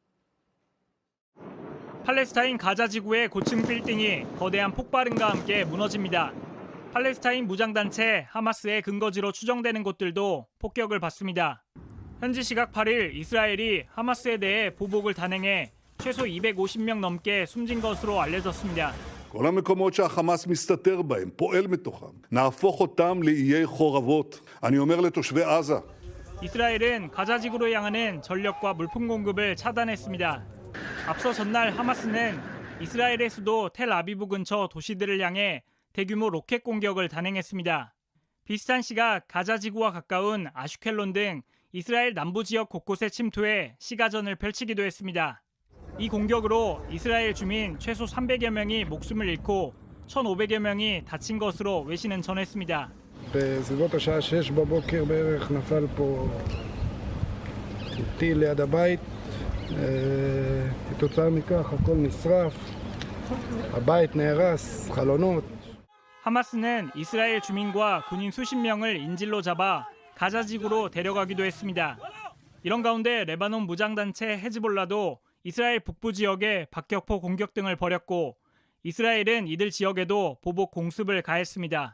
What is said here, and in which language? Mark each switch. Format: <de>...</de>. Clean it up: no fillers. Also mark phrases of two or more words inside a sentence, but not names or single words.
<ko>팔레스타인 가자 지구의 고층 빌딩이 거대한 폭발음과 함께 무너집니다. 팔레스타인 무장단체 하마스의 근거지로 추정되는 곳들도 폭격을 받습니다. 현지 시각 8일 이스라엘이 하마스에 대해 보복을 단행해 최소 250명 넘게 숨진 것으로 알려졌습니다.</ko> <he>כל המקומות שהחמאס מסתתר בהם, פועל מתוכם, נהפוך אותם לאיי חורבות. אני אומר לתושבי עזה.</he> <ko>이스라엘은 가자 지구로 향하는 전력과 물품 공급을 차단했습니다. 앞서 전날 하마스는 이스라엘의 수도 텔아비브 근처 도시들을 향해 대규모 로켓 공격을 단행했습니다. 비슷한 시각 가자 지구와 가까운 아슈켈론 등 이스라엘 남부 지역 곳곳에 침투해 시가전을 펼치기도 했습니다. 이 공격으로 이스라엘 주민 최소 300여 명이 목숨을 잃고 1,500여 명이 다친 것으로 외신은 전했습니다.</ko> <he>בסביבות השעה 6 בבוקר בערך נפל פה טיל ליד הבית. כתוצאה מכך הכל נשרף, הבית נהרס, חלונות.</he> <ko>하마스는 이스라엘 주민과 군인 수십 명을 인질로 잡아 가자 지구로 데려가기도 했습니다. 이런 가운데 레바논 무장단체 헤즈볼라도 이스라엘 북부 지역에 박격포 공격 등을 벌였고 이스라엘은 이들 지역에도 보복 공습을 가했습니다.</ko>